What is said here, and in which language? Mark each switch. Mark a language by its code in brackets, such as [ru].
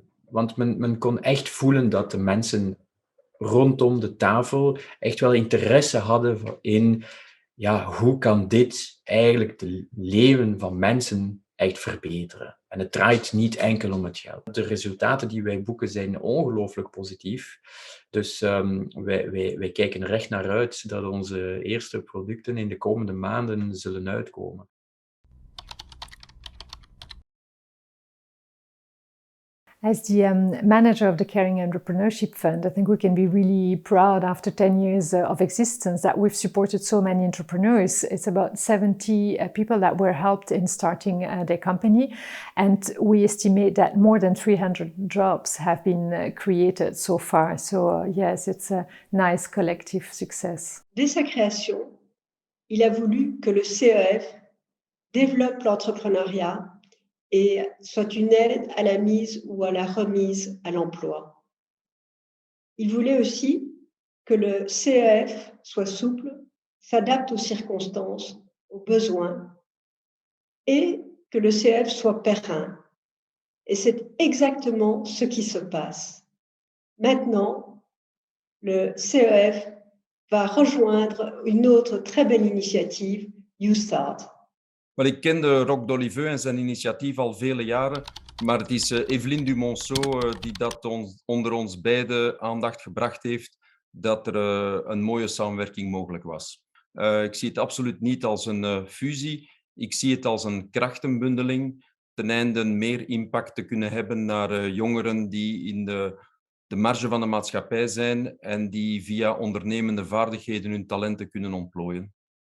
[nl] Want men kon echt voelen dat de mensen rondom de tafel echt wel interesse hadden in, ja, hoe kan dit eigenlijk de leven van mensen echt verbeteren? En het draait niet enkel om het geld. De resultaten die wij boeken zijn ongelooflijk positief. Dus wij kijken er echt naar uit dat onze eerste producten in de komende maanden zullen uitkomen. [en] As the manager of the Caring Entrepreneurship Fund, I think we can be really proud after 10 years of existence that we've supported so many entrepreneurs. It's about 70 people that were helped in starting their company. And we estimate that more than 300 jobs have been created so far. So yes, it's a nice collective success. [fr] Dès sa création, il a voulu que le CEF développe l'entrepreneuriat et soit une aide à la mise ou à la remise à l'emploi. Il voulait aussi que le CEF soit souple, s'adapte aux circonstances, aux besoins, et que le CEF soit périn. Et c'est exactement ce qui se passe. Maintenant, le CEF va rejoindre une autre très belle initiative, You Start. [nl] Wel, ik kende Roch d'Oliveux en zijn initiatief al vele jaren, maar het is Evelyne Dumonceau die dat onder ons beiden aandacht gebracht heeft, dat er een mooie samenwerking mogelijk was. Ik zie het absoluut niet als een fusie, ik zie het als een krachtenbundeling, ten einde meer impact te kunnen hebben naar jongeren die in de marge van de maatschappij zijn en die via ondernemende vaardigheden hun talenten kunnen ontplooien.